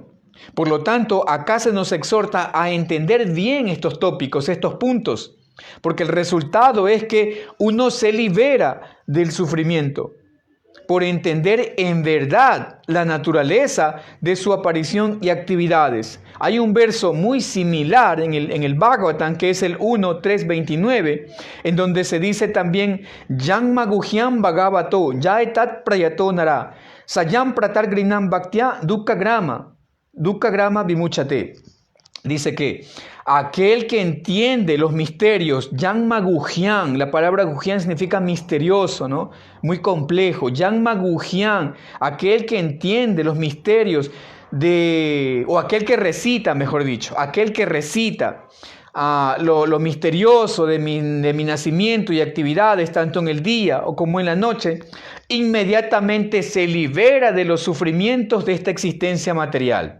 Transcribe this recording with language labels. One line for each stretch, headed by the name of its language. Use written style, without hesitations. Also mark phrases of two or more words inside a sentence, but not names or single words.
Spanish: Por lo tanto, acá se nos exhorta a entender bien estos tópicos, estos puntos, porque el resultado es que uno se libera del sufrimiento por entender en verdad la naturaleza de su aparición y actividades. Hay un verso muy similar en el Bhagavatam, que es el 1.3.29, en donde se dice también,
Sanskrit: जन्म गुह्यं भगवतो य एतत् प्रयतो नरः सायं प्रातर् गृणन् भक्त्या दुःख ग्रामाद् विमुच्यते.
Spanish: Dice que aquel que entiende los misterios,
Sanskrit: जन्म गुह्यं,
Spanish: la palabra Guhyan significa misterioso, ¿no? Muy complejo.
Sanskrit: जन्म गुह्यं,
Spanish: aquel que entiende los misterios o aquel que recita, mejor dicho, aquel que recita lo misterioso de mi nacimiento y actividades, tanto en el día o como en la noche, inmediatamente se libera de los sufrimientos de esta existencia material.